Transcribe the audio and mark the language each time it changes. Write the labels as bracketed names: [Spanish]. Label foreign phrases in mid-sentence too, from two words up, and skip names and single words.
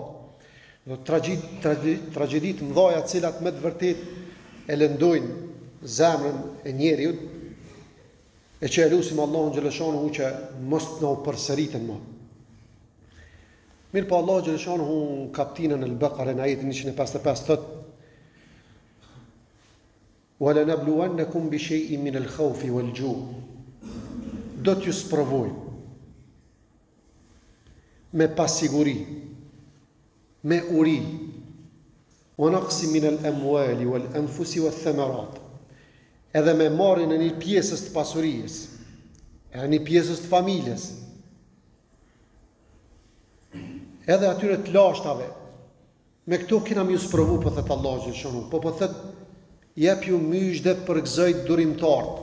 [Albanian] Do tragjedi të mëdha të cilat me të vërtet e lëndojnë zemrën e njeriut, e që e lutim Allahun xhallashanuhu që mos na u përsëriten më. Mirë po Allahu xhallashanuhu në kapitullin Al-Baqara në ajetin 155 thotë: [Arabic] "ولنبلونكم بشيء من الخوف والجوع'." [Albanian] Do t'ju sprovoj me pasiguri, me uri, [Arabic] ونقص من الأموال والأنفس والثمرات, [Albanian] edhe me marrjen e një pjesës të pasurisë, e një pjesës të familjes, edhe atyre të lashtave. Me këto kena më sprovu, po thot Allahu xhallahu, po thot jep ju myshde për gëzojt durimtarët.